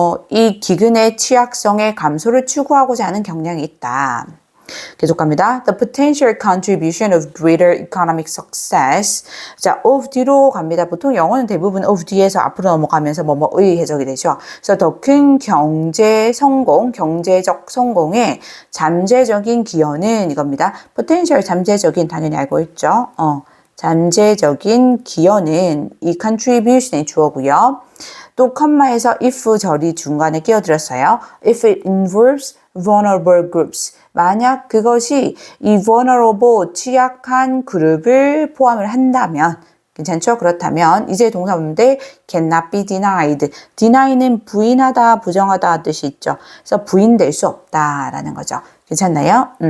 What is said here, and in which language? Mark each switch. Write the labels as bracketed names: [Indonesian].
[Korean] 이 기근의 취약성의 감소를 추구하고자 하는 경향이 있다. 계속 갑니다. [English] The potential contribution of greater economic success. [Korean] 자, of 뒤로 갑니다. 보통 영어는 대부분 of 뒤에서 앞으로 넘어가면서 뭐뭐의 해석이 되죠. 그래서 더 큰 경제적 성공의 잠재적인 기여는 이겁니다. potential 잠재적인 당연히 알고 있죠. 잠재적인 기여는 이 contribution이 주어고요. 또 컴마에서 if 절이 중간에 끼어들었어요. [English] If it involves vulnerable groups. [Korean] 만약 그것이 이 vulnerable 취약한 그룹을 포함을 한다면 괜찮죠? 그렇다면 이제 동사문인데 [English] cannot be denied. [Korean] deny는 부인하다, 부정하다 뜻이 있죠. 그래서 부인될 수 없다라는 거죠. 괜찮나요?